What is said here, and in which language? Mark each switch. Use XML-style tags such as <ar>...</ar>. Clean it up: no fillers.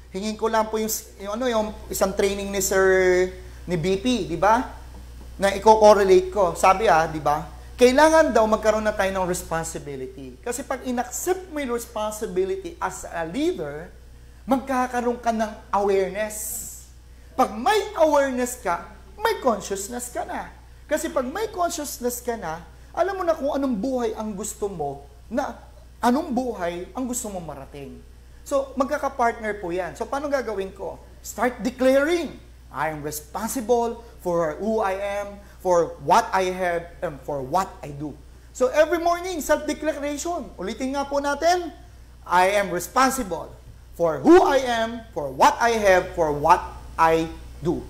<tl>Hingin ko lang po yung isang training ni BP, di ba? Na i-correlate ko. Sabi di ba? Kailangan daw magkaroon na tayo ng responsibility. Kasi pag in-accept mo yung responsibility</tl> <en>as a leader,</en> <tl>magkakaroon ka ng awareness. Pag may awareness ka, may consciousness ka na. Kasi pag may consciousness ka na, alam mo na kung anong buhay ang gusto mo, anong buhay ang gusto mo marating. So, magkaka-partner po yan. So, paano gagawin ko?</tl> <en>Start declaring, I am responsible for who I am, for what I have, and for what I do. So, every morning, self-declaration.</en> <tl>Ulitin nga po natin,</tl> <en>I am responsible for who I am, for what I have, for what I do.</en>